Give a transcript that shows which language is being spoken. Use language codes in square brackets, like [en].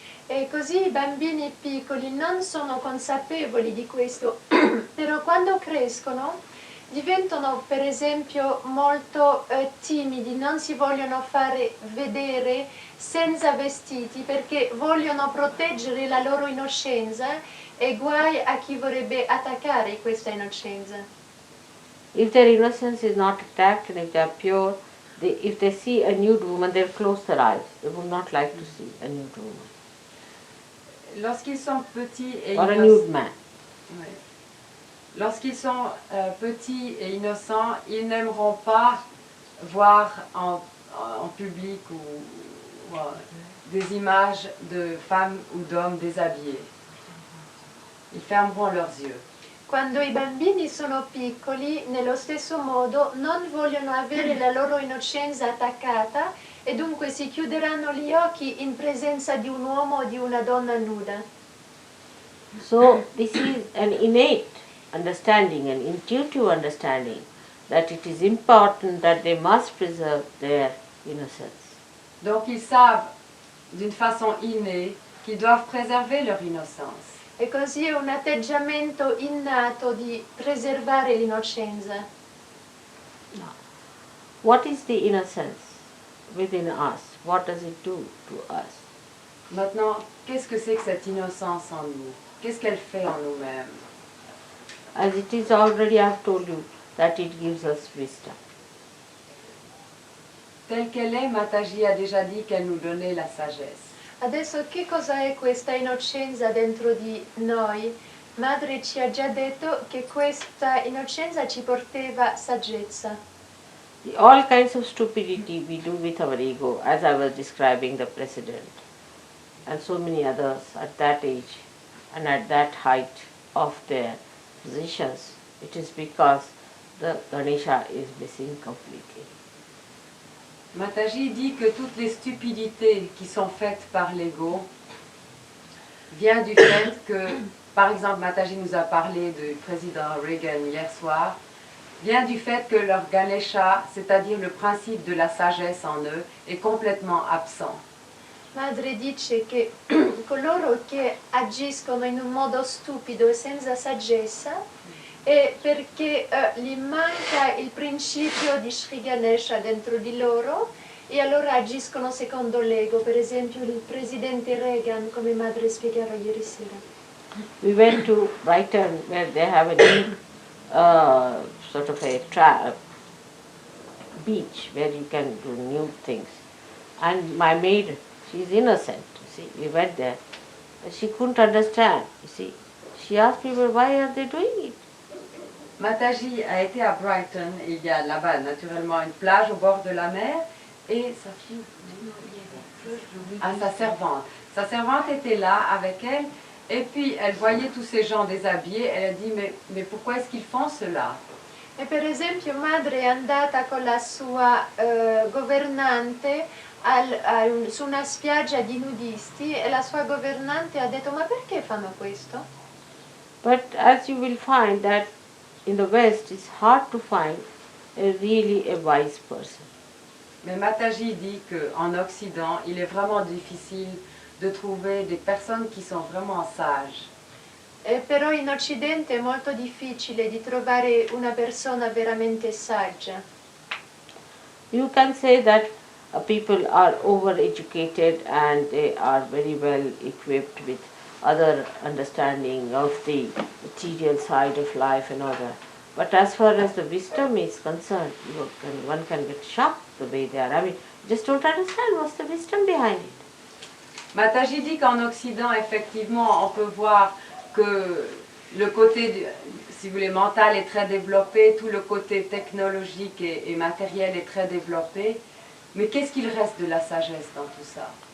[it] E così i bambini piccoli non sono consapevoli di questo, però quando crescono diventano per esempio molto timidi, non si vogliono fare vedere senza vestiti perché vogliono proteggere la loro innocenza e guai a chi vorrebbe attaccare questa innocenza. [en] If their innocence is not attacked and if they are pure, if they see a nude woman, they'll close their eyes. They would not like to see a nude woman. [fr] Lorsqu'ils sont petits et [en] Or a [fr] innocents, [en] nude man. [fr] oui. Lorsqu'ils sont petits et innocents, ils n'aimeront pas voir en public ou des images de femmes ou d'hommes déshabillés. Ils fermeront leurs yeux. [it] Quando i bambini sono piccoli, nello stesso modo, non vogliono avere la loro innocenza attaccata e dunque si chiuderanno gli occhi in presenza di un uomo o di una donna nuda. [en] So this is an innate understanding, an intuitive understanding that it is important that they must preserve their innocence. [fr] Donc ils savent d'une façon innée qu'ils doivent préserver leur innocence. [it] E così è un atteggiamento innato di preservare l'innocenza. [en] What is the innocence within us? What does it do to us? [fr] Maintenant, qu'est-ce que c'est que cette innocence en nous? Qu'est-ce qu'elle fait en nous-mêmes? [en] As it is already, I have told you that it gives us wisdom. [fr] Telle qu'elle est, Mataji a déjà dit qu'elle nous donnait la sagesse. [it] Adesso che cosa è questa innocenza dentro di noi? Madre ci ha già detto che questa innocenza ci portava saggezza. [en] All kinds of stupidity we do with our ego, as I was describing the President, and so many others at that age and at that height of their positions. It is because the Ganesha is missing completely. [fr] Mataji dit que toutes les stupidités qui sont faites par l'ego viennent du fait que, par exemple, Mataji nous a parlé du président Reagan hier soir, vient du fait que leur Ganesha, c'est-à-dire le principe de la sagesse en eux, est complètement absent. [it] Madre dice che coloro che agiscono in un modo stupido e senza saggezza è perché gli manca il principio di Sri Ganesha dentro di loro e allora agiscono secondo l'ego, per esempio il presidente Reagan, come Madre spiegava ieri sera. [en] We went to Brighton where they have a new sort of a beach where you can do new things. And my maid, she is innocent, you see. We went there. She couldn't understand, you see. She asked people, why are they doing it? [fr] Mataji a été à Brighton et il y a là-bas naturellement une plage au bord de la mer et sa fille, sa servante. Sa servante était là avec elle et puis elle voyait tous ces gens déshabillés. Elle a dit mais pourquoi est-ce qu'ils font cela? [it] E per esempio madre è andata con la sua governante su una spiaggia di nudisti e la sua governante ha detto ma perché fanno questo? [en] But as you will find that in the West it's hard to find really a wise person. [fr] Mais Mataji dit qu'en Occident, il est vraiment difficile de trouver des personnes qui sont vraiment sages. [it] Però in Occidente è molto difficile di trovare una persona veramente saggia. [en] You can say that people are over-educated and they are very well equipped with other understanding of the material side of life and all that. But as far as the wisdom is concerned, one can get shocked the way they are. I mean, just don't understand what's the wisdom behind it. [fr] Mataji dit qu'en Occident, effectivement, on peut voir que le côté, si vous voulez, mental est très développé, tout le côté technologique et matériel est très développé. Mais qu'est-ce qu'il reste de la sagesse dans tout ça?